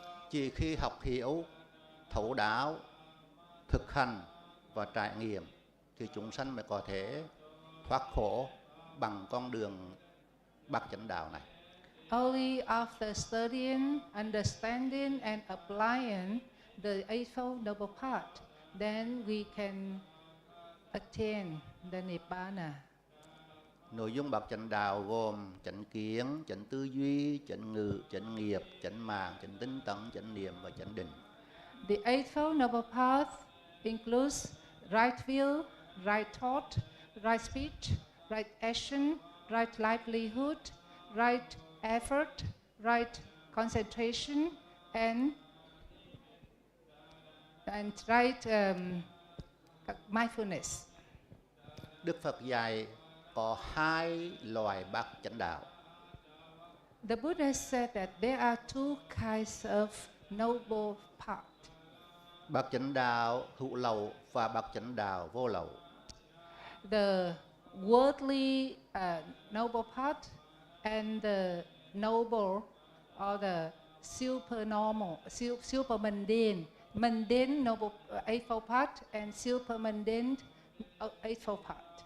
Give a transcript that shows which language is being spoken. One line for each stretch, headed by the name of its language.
Vietnamese: Chỉ khi học hiểu, thấu đáo, thực hành và trải nghiệm thì chúng sanh mới có thể thoát khổ bằng con đường bát chánh đạo này.
English: Only after studying, understanding and applying the Eightfold Noble Path, then we can attain the Nibbana.
Vietnamese: Nội dung bát chánh đạo gồm chánh kiến, chánh tư duy, chánh ngữ, chánh nghiệp, chánh mạng, chánh tinh tấn, chánh niệm và chánh định.
English: The Eightfold Noble Path includes right view, right thought, right speech, right action, right livelihood, right effort, right concentration, and right mindfulness.
Vietnamese: Đức Phật dạy có hai loại bát chánh đạo.
English: The Buddha said that there are two kinds of noble path.
Vietnamese: Bát chánh đạo hữu lậu và bát chánh đạo vô lậu.
English: The worldly noble path and the noble or the supernormal, super mundane noble Eightfold Path and super mundane Eightfold Path.